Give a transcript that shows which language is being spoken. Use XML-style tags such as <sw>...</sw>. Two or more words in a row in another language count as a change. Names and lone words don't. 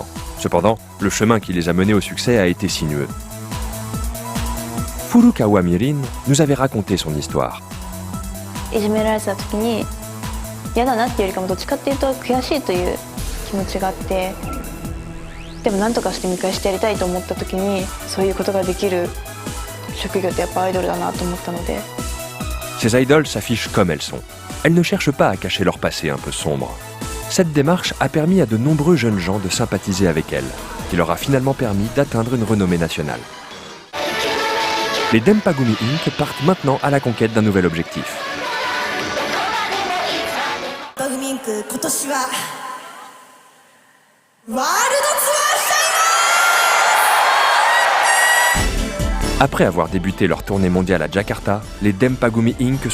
<fr>Cependant, le chemin qui les a menés au succès a été sinueux. Furukawa Mirin nous avait raconté son histoire.</fr> <ja>いじめられてた時に嫌だなっていうよりかもどっちかっていうと悔しいという気持ちがあってでも何とかして見返してやりたいと思った時にそういうことができる職業ってやっぱアイドルだなと思ったので</ja> <fr>Ces idoles s'affichent comme elles sont. Elles ne cherchent pas à cacher leur passé un peu sombre. Cette démarche a permis à de nombreux jeunes gens de sympathiser avec elles, qui leur a finalement permis d'atteindre une renommée nationale. Les Denpagumi Inc. partent maintenant à la conquête d'un nouvel objectif. Après avoir débuté leur tournée mondiale à Jakarta, les Denpagumi Inc.</fr>